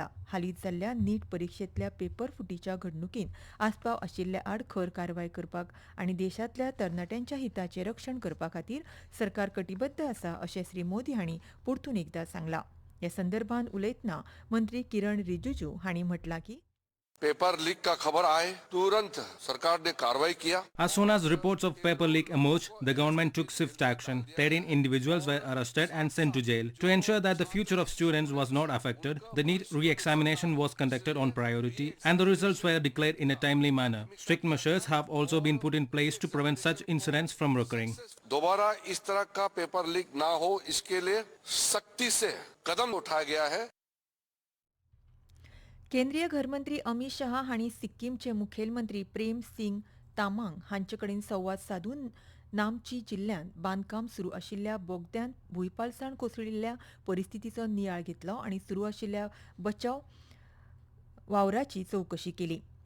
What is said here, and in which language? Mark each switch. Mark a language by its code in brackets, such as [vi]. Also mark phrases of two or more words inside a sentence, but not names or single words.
[kok] हालींच जाल्ल्या नीट परिक्षेंतल्या पेपर फुटीच्या घडणुकींत आस्पाव आशिल्ल्या आड खर कारवाय करपाक आनी देशांतल्या तरणाट्यांच्या हिताचें रक्षण करपा खातीर सरकार कटिबद्ध आसा अशें श्री मोदी हांणी परतून एकदां सांगलां. ह्या संदर्भांत उलयतना मंत्री किरण रिजिजू हांणी म्हटलां की [hi] पेपर लीक का खबर आए तुरंत सरकार ने कार्रवाई किया. [en] As soon as reports of paper leak emerged, the government took swift action. 13 individuals were arrested and sent to jail. To ensure that the future of students was not affected, the NEET re-examination was conducted on priority and the results were declared in a timely manner. Strict measures have also been put in place to prevent such incidents from recurring. [hi] दोबारा इस तरह का पेपर लीक ना हो, इसके लिए सख्ती से कदम उठाया गया है. [kok] केंद्रीय घरमंत्री अमित शहा हांणी सिक्कीमचे मुखेलमंत्री प्रेम सिंग तामांग हांचे कडेन संवाद साधून नामची जिल्ल्यांत बांदकाम सुरू आशिल्ल्या बोगद्यांत भुंयपालसाण कोसळिल्ल्या परिस्थितीचो नियाळ घेतलो आनी सुरू आशिल्ल्या बचाव वावराची चवकशी केली.